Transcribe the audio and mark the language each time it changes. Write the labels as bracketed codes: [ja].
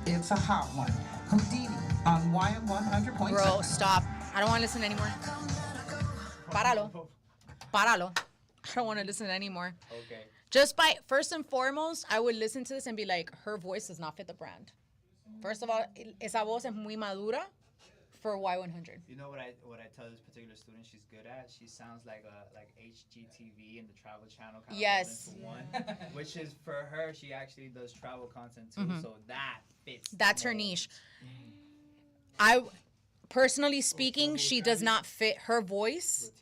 [en] It's a hot one. Houdini on Y100.7. Bro, stop. I don't want to listen anymore. [es] Páralo. [en] I don't want to listen anymore. Okay. Just by first and foremost, I would listen to this and be like, her voice does not fit the brand. First of all, [es] esa voz es muy madura [en] for Y100. You know what I tell this particular student she's good at? She sounds like HGTV and the Travel Channel kind Yes. of rolled into one, which is for her. She actually does travel content too, so that fits. That's her niche. I personally speaking, she does not fit her voice.